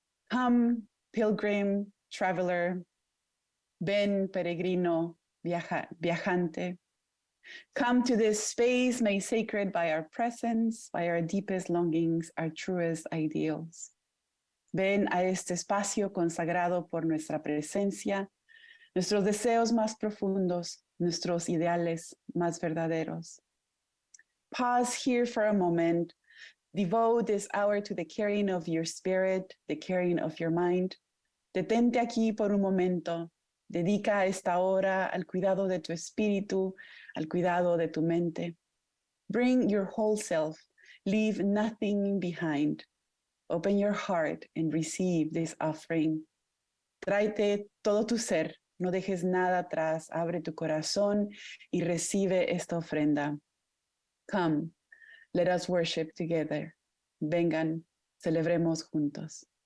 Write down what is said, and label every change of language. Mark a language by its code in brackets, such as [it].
[en] Come, pilgrim, traveler, [es] ven, peregrino, viajante. [en] Come to this space made sacred by our presence, by our deepest longings, our truest ideals. [es] Ven a este espacio consagrado por nuestra presencia, nuestros deseos más profundos, nuestros ideales más verdaderos. [en] Pause here for a moment. Devote this hour to the caring of your spirit, the caring of your mind. [es] Detente aquí por un momento. Dedica esta hora al cuidado de tu espíritu, al cuidado de tu mente. [en] Bring your whole self. Leave nothing behind. Open your heart and receive this offering. [es] Tráete todo tu ser, No dejes nada atrás. Abre tu corazón y recibe esta ofrenda. [en] Come, let us worship together. [es] Vengan, celebremos juntos.